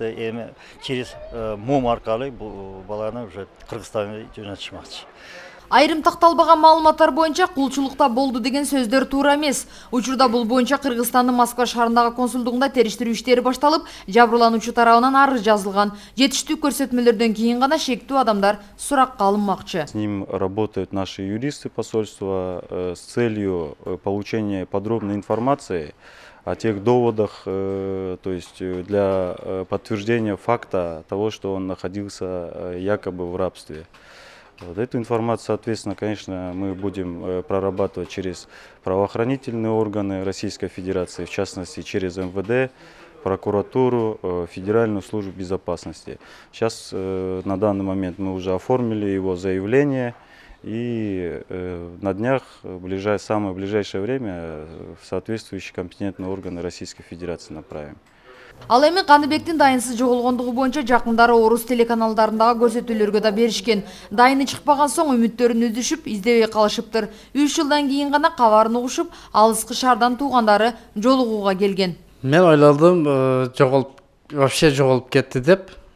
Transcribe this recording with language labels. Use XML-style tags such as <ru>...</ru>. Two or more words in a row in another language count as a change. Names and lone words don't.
<ky>Эми через МУМ аркылуу бул баланы уже Кыргызстанга жөнөтүшмөкчү. Айрым такталбаган маалыматтар боюнча кулчулукта болду деген сөздөр туура эмес. Учурда бул боюнча Кыргызстандын Москва шаарындагы консулдугунда териштирүү иштери башталып, жабырлануучу тарабынан арыз жазылган. Жетиштүү көрсөтмөлөрдөн кийин гана шектүү адамдар суракка алынмакчы.</ky> <ru>С ним работают наши юристы посольства с целью получения подробной информации о тех доводах, то есть для подтверждения факта того, что он находился якобы в рабстве. Вот эту информацию, соответственно, конечно, мы будем прорабатывать через правоохранительные органы Российской Федерации, в частности, через МВД, прокуратуру, Федеральную службу безопасности. Сейчас, на данный момент, мы уже оформили его заявление и на днях, в самое ближайшее время, в соответствующие компетентные органы Российской Федерации направим.</ru> <ky>Ал эми Каныбектин дайынсыз жоголгондугу боюнча жакындары орус телеканалдарындагы көрсөтүүлөргө да беришкен. Дайыны чыкпаган соң үмүттөрүн үзүшүп, издебей калышыптыр. 3 жылдан кийин гана кабарын угушуп, алыскы шаардан туугандары жолугууга келген. Мен ойлодум, вообще жоголуп кетти деп.</ky>